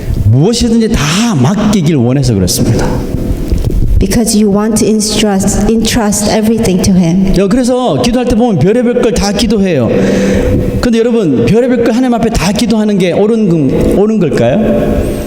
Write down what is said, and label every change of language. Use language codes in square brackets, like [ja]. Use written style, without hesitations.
[ko] 무엇이든지 다 맡기길 원해서 그렇습니다. [en] Because you want to entrust everything to Him. [ko] 그래서 기도할 때 보면 별의별 걸 다 기도해요. 근데 여러분, 별의별 걸 하나님 앞에 다 기도하는 게 옳은 걸까요?